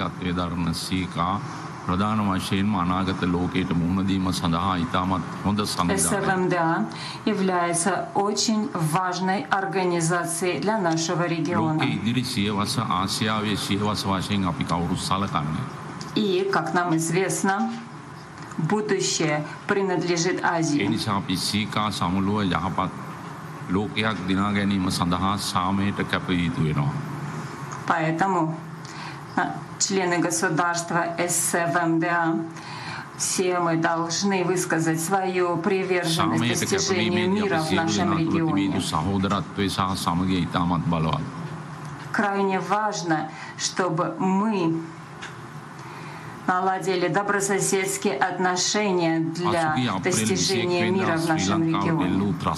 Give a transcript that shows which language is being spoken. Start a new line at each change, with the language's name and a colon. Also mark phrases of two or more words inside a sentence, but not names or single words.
Russian: СВМДА является очень важной организацией для нашего региона. И, как нам известно, будущее принадлежит Азии.
Sinhala: ලෝකයක් දිනා ගැනීම සඳහා සාමයට කැප යුතු වෙනවා.
Russian: Поэтому члены государства СВМДА, все мы должны высказать свою приверженность достижению мира в нашем регионе. Крайне важно, чтобы мы наладили добрососедские отношения для достижения мира в нашем регионе.